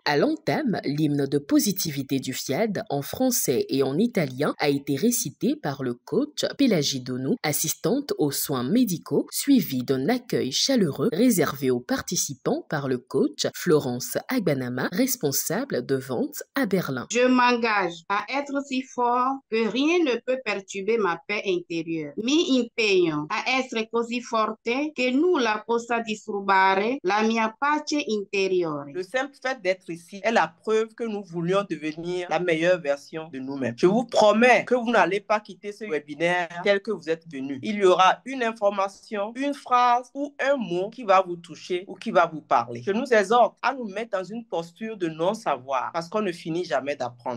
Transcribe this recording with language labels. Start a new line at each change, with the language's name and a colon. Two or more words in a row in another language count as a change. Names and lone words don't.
French: À l'entame, l'hymne de positivité du FIAD en français et en italien a été récité par le coach Pélagie Donou, assistante aux soins médicaux, suivi d'un accueil chaleureux réservé aux participants par le coach Florence Agbanama, responsable de vente à Berlin. Je m'engage à être si fort que rien ne peut perturber ma paix intérieure.
Italian: Mi impegno a essere così forte che nulla possa disturbare la mia pace interiore.
French: Le simple fait d'être ici est la preuve que nous voulions devenir la meilleure version de nous-mêmes. Je vous promets que vous n'allez pas quitter ce webinaire tel que vous êtes venu. Il y aura une information, une phrase ou un mot qui va vous toucher ou qui va vous parler. Je nous exhorte à nous mettre dans une posture de non-savoir parce qu'on ne finit jamais d'apprendre.